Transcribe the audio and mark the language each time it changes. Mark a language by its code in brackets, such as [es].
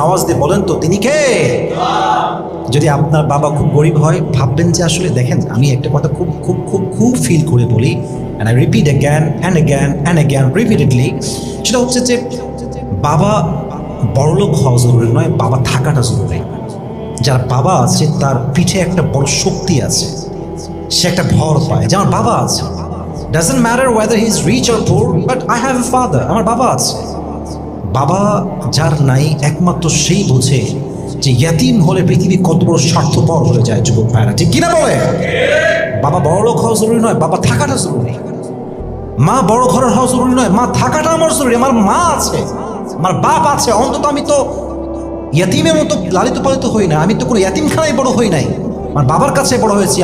[bn] আওয়াজ দিয়ে বলেন তো তিনি কে? যদি আপনার বাবা খুব গরিব হয়, ভাববেন যে আসলে দেখেন, আমি একটা কথা খুব খুব খুব খুব ফিল করে বলি, [en] and I repeat again and again and again repeatedly, [bn] সেটা হচ্ছে যে বাবা বড়লোক হওয়া জরুরি নয়, বাবা থাকাটা জরুরি। যার বাবা আছে তার পিঠে একটা বড় শক্তি আছে, সে একটা ভর পায় যে আমার বাবা আছে। [en] Doesn't matter whether he is rich or poor, but I have a father. [bn] আমার বাবা আছে। বাবা যার নাই একমাত্র সেই বোঝে যে ইয়াতিম হলে পৃথিবী কত বড় স্বার্থপর হয়ে যায় যুবক ভাইরা। ঠিক কিনা বলে? বাবা বড় লোক হওয়া জরুরি নয়, বাবা থাকাটা জরুরি। মা বড় ঘরের হওয়া জরুরি নয়, মা থাকাটা আমার জরুরি। আমার মা আছে, আমার বাপ আছে, অন্তত আমি তো ইয়াতিমের মতো লালিত পালিত হই না, আমি তো কোনো ইয়াতিমখানায় বড় হই নাই, আমার বাবার কাছে বড় হয়েছি।